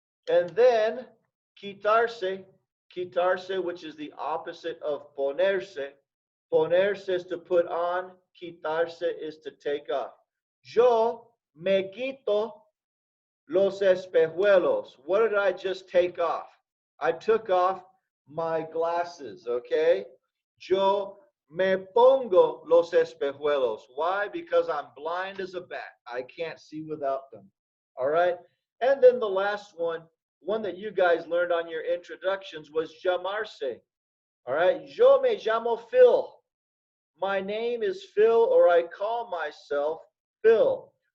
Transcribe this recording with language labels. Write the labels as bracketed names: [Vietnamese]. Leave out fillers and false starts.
[English] And then quitarse, quitarse, which is the opposite of ponerse. Ponerse is to put on. Quitarse is to take off. [Spanish] Yo me quito los espejuelos. [English] What did I just take off? I took off my glasses, okay? [Spanish] Yo me pongo los espejuelos. [English] Why? Because I'm blind as a bat. I can't see without them. All right? And then the last one that you guys learned on your introductions was llamarse. All right? [Spanish] Yo me llamo Phil. [English] My name is Phil, or I call myself Phil.